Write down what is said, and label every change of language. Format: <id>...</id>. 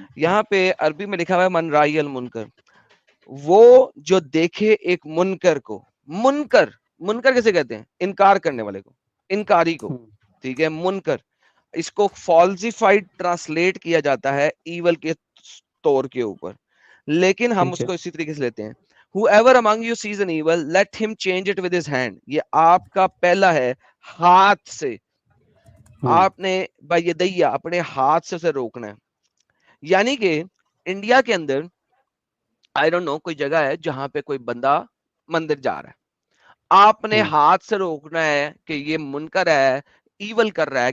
<ur>یہاں پہ عربی میں لکھا ہوا ہے من رائی المنکر، وہ جو دیکھے ایک منکر کو. منکر کیسے کہتے ہیں؟ انکار کرنے والے کو، انکاری کو. ٹھیک ہے، منکر اس کو فالسیفائڈ ٹرانسلیٹ کیا جاتا ہے ایول کے طور کے اوپر، لیکن ہم اس کو اسی طریقے سے لیتے ہیں.</ur> <en>Whoever among you sees an evil, let him change it with his hand.</en> <ur>یہ آپ کا پہلا ہے ہاتھ سے. آپ نے بایدیا اپنے ہاتھ سے اسے روکنا ہے. یعنی کہ انڈیا کے اندر</ur> <en>I don't know</en> <ur>کوئی جگہ ہے جہاں پہ کوئی بندہ مندر جا رہا ہے، آپ نے ہاتھ سے روکنا ہے کہ یہ منکر ہے، ایول کر رہا ہے.</ur>